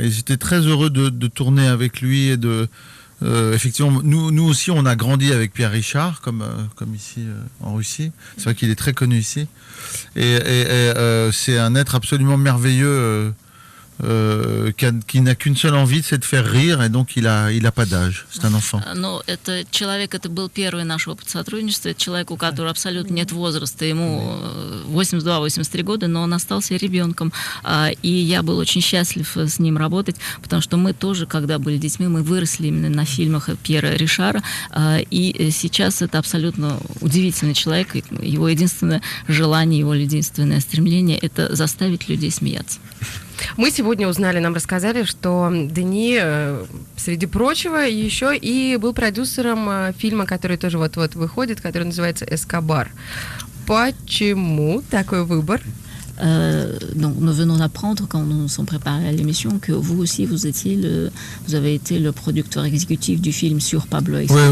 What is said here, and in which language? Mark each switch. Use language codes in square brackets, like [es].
[fr] Et j'étais très heureux de tourner avec lui et effectivement, nous aussi, on a grandi avec Pierre Richard, comme ici en Russie. C'est vrai qu'il est très connu ici. Et c'est un être absolument merveilleux qui n'a qu'une seule envie, c'est de faire rire, et donc il a pas d'âge. C'est un enfant. [ru] Ну, это был первый наш опыт сотрудничества. Это человек, у которого абсолютно нет возраста. Ему 82-83 года, но он остался ребенком. И я был очень счастлив с ним работать, потому что мы тоже, когда были детьми, мы выросли именно на фильмах Пьера Ришара. И сейчас это абсолютно удивительный человек. Его единственное желание, его единственное стремление – это заставить людей смеяться. Мы сегодня узнали, нам рассказали, что Дени, среди прочего, еще и был продюсером фильма, который тоже вот-вот выходит, который называется «Эскобар». Почему такой выбор? [fr] Donc nous venons d'apprendre quand nous nous sommes préparés à l'émission que vous aussi vous avez été le producteur exécutif du film sur Pablo Escobar.